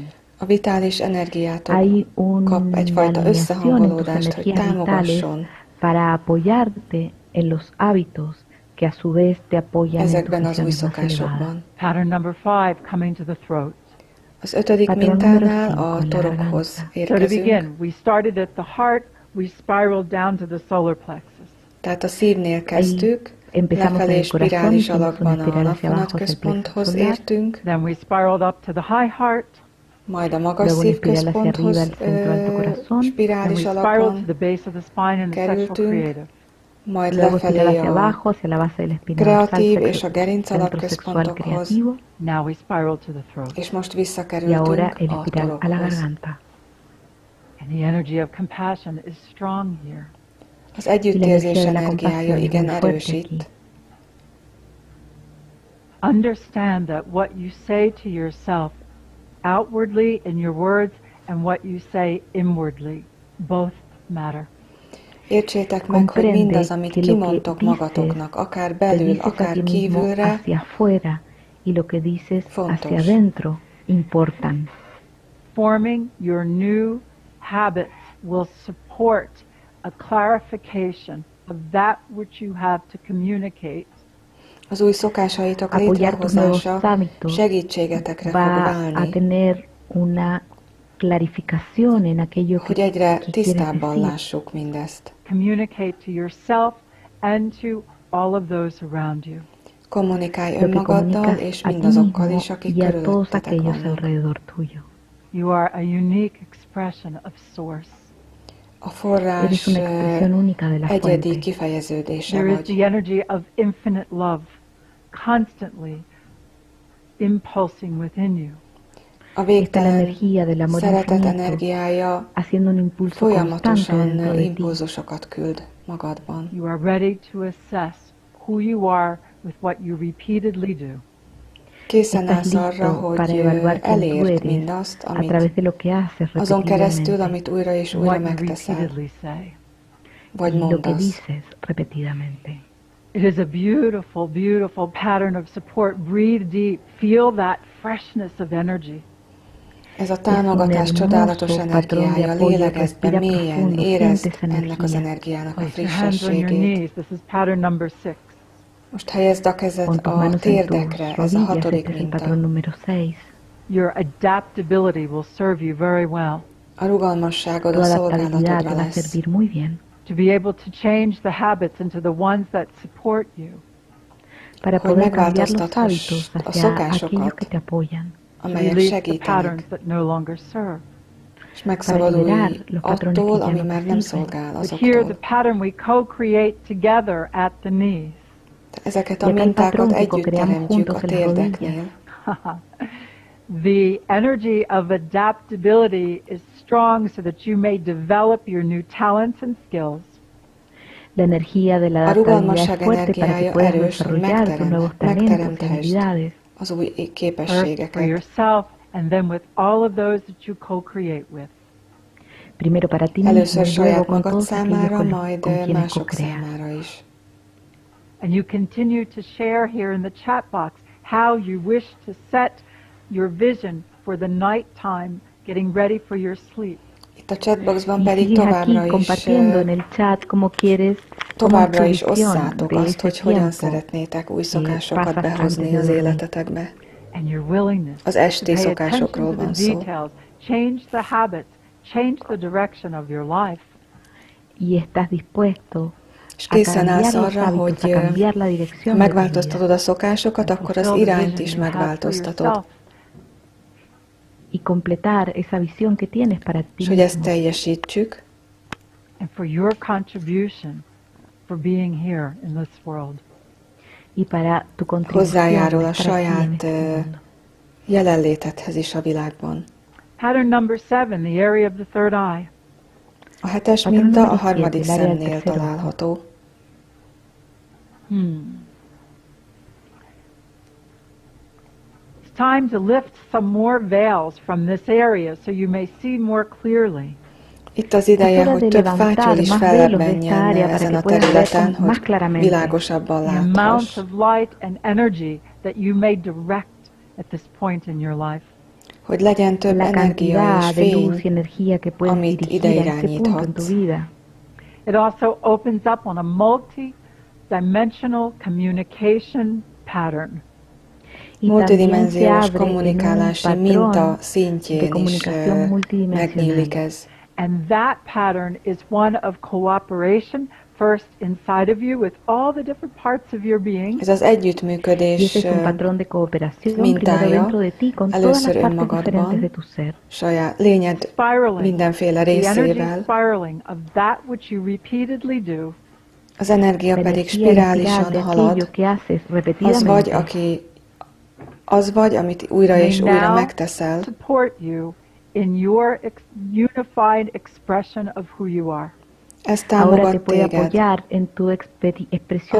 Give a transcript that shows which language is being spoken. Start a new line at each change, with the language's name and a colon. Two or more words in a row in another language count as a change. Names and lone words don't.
Hungarian: a vitális energiátok
Spanish: hay
Hungarian: kap
Spanish: una
Hungarian: egyfajta
Spanish: alineación en tus
Hungarian: összehangolódást, hogy
Spanish: energías vitales
Hungarian: támogasson
Spanish: para apoyarte en los hábitos que a su vez te apoyan en tus
Hungarian: ezekben az új
Spanish: visiones más elevadas.
Hungarian: szokásokban.
English: Pattern number 5, coming to the throat.
Hungarian: Az ötödik
Spanish: Patrón
Hungarian: mintánál
Spanish: número
Hungarian: a
Spanish: cinco, la
Hungarian: torokhoz
English: So to
Hungarian: érkezünk,
English: begin, we started at the heart, we spiraled down to the solar plexus.
Hungarian: tehát a szívnél kezdtük,
Spanish: Empezamos en
Hungarian: lefelé
Spanish: el corazón,
Hungarian: spirális
Spanish: hicimos una
Hungarian: alakban a
Spanish: espiral hacia abajo hacia el plexo
Hungarian: napvonatközponthoz
Spanish: solar,
Hungarian: értünk,
English: Then we spiraled up to the high heart.
Hungarian: majd a magas
Spanish: luego una espiral hacia arriba
Hungarian: szívközponthoz
Spanish: al centro alto corazón,
English: Then we
Hungarian: spirális
English: spiraled to
Hungarian: alakban
English: the base of the spine and the sexual
Hungarian: kerültünk,
English: creative.
Hungarian: majd
Spanish: luego espiral
Hungarian: lefelé
Spanish: hacia
Hungarian: a
Spanish: abajo hacia la base de la espina dorsal,
Hungarian: kreatív és a gerinc
Spanish: centro sexual
Hungarian: alapközpontokhoz,
Spanish: creativo,
English: Now we spiral to the throat.
Hungarian: és most
Spanish: y
Hungarian: visszakerültünk
Spanish: ahora el
Hungarian: a
Spanish: espiral a la
Hungarian: torokhoz.
Spanish: garganta.
English: And the energy of compassion is strong here.
Hungarian: Az együttérzés
Spanish: Y la energía de la
Hungarian: energiája
Spanish: compasión es
Hungarian: igen
Spanish: muy fuerte
Hungarian: erős
Spanish: aquí.
Hungarian: itt.
English: Understand that what you say to yourself outwardly in your words and what you say inwardly both matter.
Hungarian: Értsétek meg, hogy
Spanish: Comprende
Hungarian: mindaz, amit
Spanish: que lo que
Hungarian: kimondtok
Spanish: dices,
Hungarian: magatoknak, akár
Spanish: Te
Hungarian: belül,
Spanish: dices a
Hungarian: akár
Spanish: ti mismo
Hungarian: kívülre,
Spanish: hacia afuera y lo que dices
Hungarian: Fontos.
Spanish: hacia adentro importan.
English: Forming your new habits will support a clarification of that which you have to communicate.
Hungarian: az új szokásaitok
Spanish: Apoyar tus nuevos
Hungarian: létrehozása
Spanish: hábitos
Hungarian: segítségetekre fog
Spanish: va a
Hungarian: válni,
Spanish: tener una clarificación en aquello
Hungarian: hogy
Spanish: que
Hungarian: egyre
Spanish: quieres
Hungarian: tisztábban
Spanish: decir.
Hungarian: lássuk mindezt.
English: Communicate to yourself and to all of those around you.
Hungarian: Kommunikálj
Spanish: Lo que
Hungarian: önmagaddal
Spanish: comunicas
Hungarian: és
Spanish: a ti
Hungarian: mindazokkal
Spanish: mismo
Hungarian: is, akik
Spanish: y a todos
Hungarian: körülöttetek
Spanish: aquellos
Hungarian: vannak.
Spanish: alrededor tuyo.
English: You are a unique expression of Source.
Hungarian: A forrás
Spanish: Eres una expresión única de la
Hungarian: egyedi
Spanish: fuente.
Hungarian: kifejeződése
English: There is
Hungarian: vagy.
English: the energy of infinite love constantly impulsing within you.
Hungarian: A
Spanish: Está la
Hungarian: végtelen
Spanish: energía del amor
Hungarian: szeretet
Spanish: infinito
Hungarian: energiája
Spanish: haciendo un impulso constante
Hungarian: folyamatosan
Spanish: dentro de ti.
Hungarian: impulzusokat küld magadban.
English: You are ready to assess who you are with what you repeatedly do.
Hungarian: Készen állsz
Spanish: Estás
Hungarian: arra,
Spanish: listo para
Hungarian: hogy
Spanish: evaluar quién tú
Hungarian: elérd
Spanish: eres
Hungarian: mindazt,
Spanish: a través de lo que haces
Hungarian: azon keresztül,
Spanish: repetidamente
Hungarian: amit újra és újra
English: What you
Hungarian: megteszel,
English: repeatedly say.
Hungarian: vagy
Spanish: y lo que
Hungarian: mondasz.
Spanish: dices repetidamente.
English: It is a beautiful, beautiful pattern of support. Breathe deep. Feel that freshness of energy.
Hungarian: Ez a támogatás csodálatos energiája, lélegezd be mélyen, érezd ennek az energiának a
English: Place your hands on your
Hungarian: frissességét.
English: knees. This is pattern number 6.
Hungarian: Most helyezd a kezed
Spanish: Pon tus
Hungarian: a
Spanish: manos en tus
Hungarian: térdekre, ez a
Spanish: rodillas,
Hungarian: hatodik
Spanish: este es el
Hungarian: minta.
Spanish: patrón número 6.
English: Your adaptability will serve you very well.
Hungarian: A rugalmasságod a
Spanish: Tu adaptabilidad te
Hungarian: szolgálatodra
Spanish: va a
Hungarian: lesz,
Spanish: servir muy bien
English: To be able to change the habits into the ones that support you.
Spanish: para
Hungarian: hogy
Spanish: poder cambiar los
Hungarian: megváltoztathasd
Spanish: hábitos
Hungarian: a
Spanish: hacia aquellos
Hungarian: szokásokat,
Spanish: que te apoyan,
English: To
Hungarian: amelyek
English: release the patterns
Hungarian: segítenek,
English: that no longer serve.
Hungarian: és megszabadulj
Spanish: los patrones
Hungarian: attól,
Spanish: que ya
Hungarian: ami
Spanish: no
Hungarian: már
Spanish: te
Hungarian: nem
Spanish: sirven.
Hungarian: szolgál
English: But here the
Hungarian: azoktól.
English: pattern we co-create together at the knees.
Hungarian: Ezeket
Spanish: Y
Hungarian: a
Spanish: acá el patrón
Hungarian: mintákat
Spanish: que
Hungarian: együtt
Spanish: co-creamos
Hungarian: teremtjük a
Spanish: juntos en las
Hungarian: térdeknél.
English: The energy of adaptability is strong so that you may develop your new talents and skills.
Spanish: La energía de la
Hungarian: A
Spanish: adaptabilidad
Hungarian: rugalmasság
Spanish: es fuerte para que
Hungarian: energiája
Spanish: puedas
Hungarian: erős, hogy
Spanish: desarrollar tus nuevos talentos y
Hungarian: megteremthessd
Spanish: habilidades.
Hungarian: az új
English: First for
Hungarian: képességeket.
English: yourself and then with all of those that you co-create with.
Spanish: Primero para ti mismo
Hungarian: Először
Spanish: y luego
Hungarian: saját
Spanish: con
Hungarian: magad
Spanish: todos aquellos
Hungarian: számára,
Spanish: con
Hungarian: majd
Spanish: quienes
Hungarian: mások
Spanish: co-creas.
Hungarian: számára is.
English: And you continue to share here in the chat box how you wish to set your vision for the nighttime, getting ready for your sleep.
Hungarian: Itt a chatboxban
Spanish: Y
Hungarian: pedig
Spanish: sigues aquí
Hungarian: továbbra is,
Spanish: compartiendo en el chat cómo quieres, cómo es tu
Hungarian: továbbra is
Spanish: visión
Hungarian: osszátok
Spanish: de
Hungarian: azt,
Spanish: ese
Hungarian: hogy hogyan
Spanish: tiempo.
Hungarian: szeretnétek új szokásokat
Spanish: pasas
Hungarian: behozni
Spanish: antes de
Hungarian: az
Spanish: dormir.
Hungarian: életetekbe.
English: And your willingness
Hungarian: Az
English: to
Hungarian: esti
English: pay attention
Hungarian: szokásokról
English: to
Hungarian: van
English: the
Hungarian: szó.
English: details, change the habits, change the direction of your life.
Spanish: Y estás dispuesto
Hungarian: És
Spanish: a
Hungarian: készen
Spanish: cambiar
Hungarian: állsz
Spanish: los
Hungarian: arra,
Spanish: hábitos,
Hungarian: hogy
Spanish: a cambiar la dirección
Hungarian: ha
Spanish: de tu vida.
Hungarian: megváltoztatod a szokásokat,
English: And
Hungarian: akkor az
English: fulfill the
Hungarian: irányt
English: vision
Hungarian: is
English: you have for
Hungarian: megváltoztatod.
English: yourself.
Spanish: Y completar esa visión que tienes para ti
Hungarian: És hogy ezt
Spanish: mismo.
Hungarian: teljesítsük,
English: And for your contribution for being here in this world.
Spanish: Y para tu contribución
Hungarian: hozzájárul a
Spanish: estar aquí en
Hungarian: saját
Spanish: este mundo.
Hungarian: jelenlétedhez is a világban.
English: Pattern number 7, the area of the third eye.
Hungarian: A hetes
Spanish: Patrón
Hungarian: minta a
Spanish: número
Hungarian: harmadik
Spanish: 7, el área del
Hungarian: szemnél
Spanish: tercer ojo.
Hungarian: található.
English: It's time to lift some more veils from this area so you may see more clearly.
Hungarian: Itt az ideje,
Spanish: Es hora
Hungarian: hogy
Spanish: de
Hungarian: több
Spanish: levantar
Hungarian: fátyol is
Spanish: más velos de esta
Hungarian: fellebbenjen
Spanish: área para
Hungarian: ezen
Spanish: que
Hungarian: a
Spanish: puedas ver
Hungarian: területen,
Spanish: más
Hungarian: hogy
Spanish: claramente.
Hungarian: világosabban
English: The amount
Hungarian: láthass.
English: of light and energy that you may direct at this point in your life.
Hungarian: Hogy legyen több
Spanish: La
Hungarian: energia
Spanish: cantidad
Hungarian: és
Spanish: de luz y
Hungarian: fény,
Spanish: energía que puedes
Hungarian: amit
Spanish: dirigir
Hungarian: ide
Spanish: a este punto en tu
Hungarian: irányíthatsz.
Spanish: vida.
English: It also opens up on a multi-dimensional communication pattern.
Spanish: Y también se
Hungarian: Multidimenziós
Spanish: abre en un
Hungarian: kommunikálási minta
Spanish: patrón de
Hungarian: szintjén is
Spanish: comunicación multidimensional.
Hungarian: megnyílik ez.
English: And that pattern is one of cooperation, first inside of you with all the different parts of your being.
Hungarian: Ez az
Spanish: Y ese
Hungarian: együttműködés
Spanish: es un patrón de cooperación primero
Hungarian: mintája,
Spanish: dentro de ti con todas
Hungarian: először
Spanish: las partes
Hungarian: önmagadban,
Spanish: diferentes de tu ser.
Hungarian: saját lényed
English: Spiraling,
Hungarian: mindenféle
English: the energy
Hungarian: részével,
English: spiraling of that which you repeatedly do.
Hungarian: az energia
Spanish: La
Hungarian: pedig
Spanish: energía espiral
Hungarian: spirálisan
Spanish: de
Hungarian: halad,
Spanish: aquello que haces
Hungarian: az vagy, amit újra
English: May
Hungarian: és újra
English: now
Hungarian: megteszel,
English: support you in your unified expression of who you are.
Hungarian: ez
Spanish: Ahora te
Hungarian: támogat
Spanish: puede
Hungarian: téged
Spanish: apoyar en tu expresión